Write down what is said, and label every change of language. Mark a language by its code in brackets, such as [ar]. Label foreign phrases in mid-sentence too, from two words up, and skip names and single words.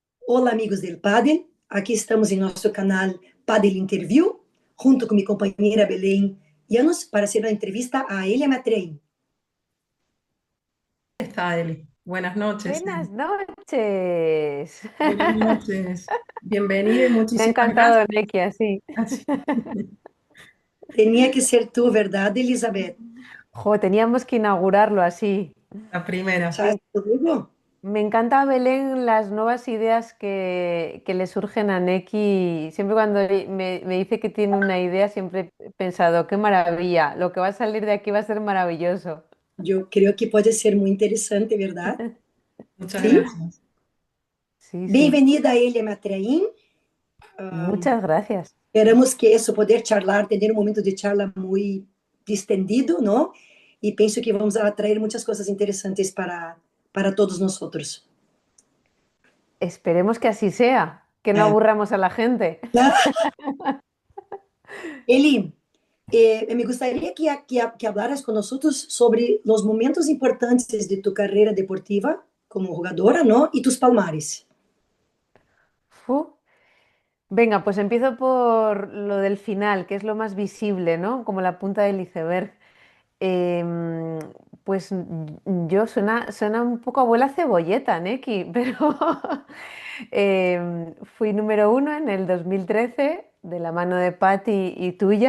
[pt] Olá, amigos del Padel. Aqui estamos em nosso canal Padel Interview, junto com minha companheira Belém Llanos, para hacer uma entrevista a Elia Matrein. [es] Está Eli. Buenas noches, Buenas Eli. noches. Buenas noches. Bienvenida y Me ha muchísimas encantado, gracias. Nekia, sí. Tenía que ser tú, ¿verdad, Elizabeth? Jo, teníamos que inaugurarlo así. La primera. ¿Sabes Me, luego? me encanta, Belén, las nuevas ideas que le surgen a Neki. Siempre cuando me dice que tiene una idea, siempre he pensado, qué maravilla, lo que va a salir de aquí va a ser maravilloso. [pt] Eu creio que pode ser muito interessante, [es] ¿verdad? Muchas Sí. gracias. Sí, sí. [pt] Bem-vinda, Elia Matrein. [es] Muchas gracias. [pt] Esperamos que isso poder charlar, ter um momento de charla muito distendido, não? E penso que vamos atrair muitas coisas interessantes para todos nós outros. [es] Esperemos que así sea, que no aburramos a la gente. [pt] Eli, me gostaria que hablaras com nós sobre os momentos importantes de tu carreira deportiva como jogadora, não? [es] E tus palmares. Fu. Venga, pues empiezo por lo del final, que es lo más visible, ¿no? Como la punta del iceberg. Em, pues yo suena un poco abuela cebolleta, Neki, pero fui número uno en el 2013 de la mano de Patti y tuya.